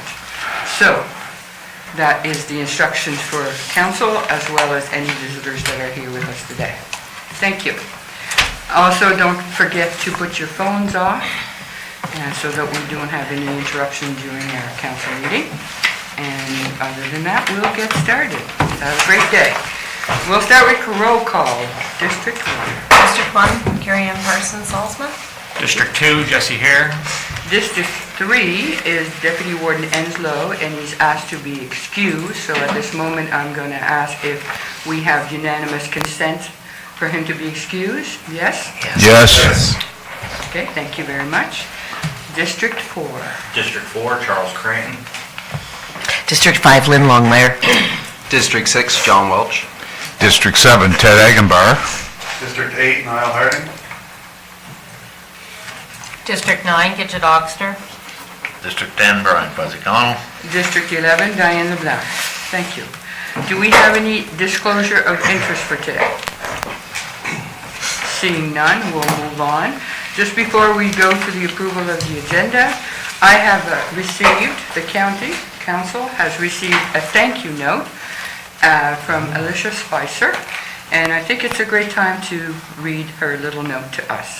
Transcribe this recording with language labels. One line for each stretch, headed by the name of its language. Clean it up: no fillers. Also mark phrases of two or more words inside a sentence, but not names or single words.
English: So that is the instructions for council as well as any visitors that are here with us today. Thank you. Also, don't forget to put your phones off so that we don't have any interruption during our council meeting. And other than that, we'll get started. Have a great day. We'll start with roll call. District 1. District 1, Carrie Ann Parsons Salzman. District 2, Jesse Hare. District 3 is Deputy Warden Enslow, and he's asked to be excused. So at this moment, I'm going to ask if we have unanimous consent for him to be excused. Yes? Yes. Okay, thank you very much. District 4. District 4, Charles Creighton. District 5, Lynn Longmire. District 6, John Welch. District 7, Ted Agenbar. District 8, Niall Harding. District 9, Gidget Oxter. District 10, Brian Fuzzy-Connell. District 11, Diane LeBlanc. Thank you. Do we have any disclosure of interest for today? Seeing none, we'll move on. Just before we go to the approval of the agenda, I have received, the county council has received a thank you note from Alicia Spicer, and I think it's a great time to read her little note to us.